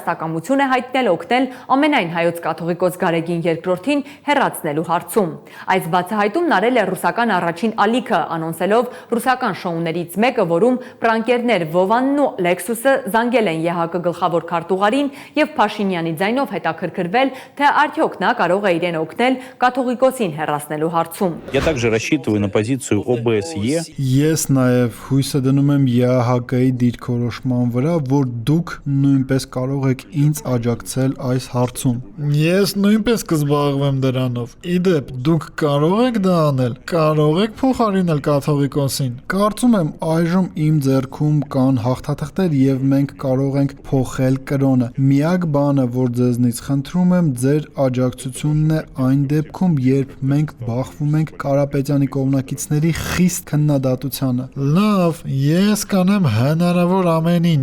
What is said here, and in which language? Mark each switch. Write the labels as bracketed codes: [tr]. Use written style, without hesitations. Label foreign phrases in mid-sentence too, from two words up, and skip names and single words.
[hy] է հայտնել օգնել ամենայն հայոց կաթողիկոս Գարեգին II-ին հեռացնելու հարցում։ Այս բացահայտումն արել է ռուսական առաջին ալիքը, անոնսելով ռուսական շոուներից մեկը, որում պրանկերներ Վովանն ու Լեքսուսը զանգել են ԵԱՀԿ գլխավոր քարտուղարին եւ Փաշինյանի ձայնով հետաքրքրվել, թե արդյոք նա կարող է իրեն օգնել կաթողիկոսին հեռացնելու հարցում։ [ru] Я также рассчитываю на позицию ОБСЕ. [hy] Ես նաև հույսը դնում եմ ԵԱՀԿ-ի դիրքորոշման վրա, որ դուք նույնպես կարող եք ինձ աջակցել այս հարցում։ Ես նույնպես կզբաղվեմ դրանով։ Իդեպ, դուք կարող եք դա անել, կարող եք փոխարինել կաթողիկոսին։ Կարծում եմ այժմ իմ ձեռքում կան հաղթաթղթեր եւ մենք կարող ենք փոխել կրոնը։ Միակ բանը, որ ձեզնից խնդրում եմ, ձեր աջակցությունն է այն դեպքում, երբ մենք բախվում ենք Կարապետյանի կողմնակիցների խիստ քննադատությանը։ Լավ, ես կանեմ հնարավոր ամեն ինչ։